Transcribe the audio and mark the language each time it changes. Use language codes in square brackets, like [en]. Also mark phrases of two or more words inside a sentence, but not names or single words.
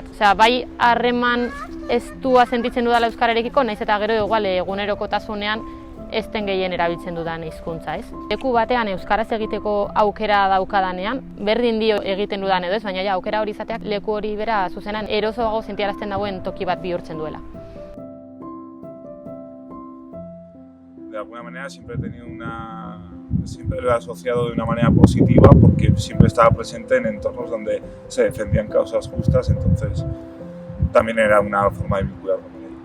[eu] Osea, bai harreman estua sentitzen dudala euskararekiko, naiz eta gero egunerokotasunean ez den gehien erabiltzen dudan hizkuntza, ez? Leku batean euskaraz egiteko aukera daukadanean, berdin dio egiten dudan edo ez, baina aukera hori izateak leku hori bera zuzenan erosoago sentiarazten dagoen toki bat bihurtzen duela. [es] De alguna manera siempre lo he asociado de una manera positiva porque siempre estaba presente en entornos donde se defendían causas justas, entonces también era una forma de vincularme con ello.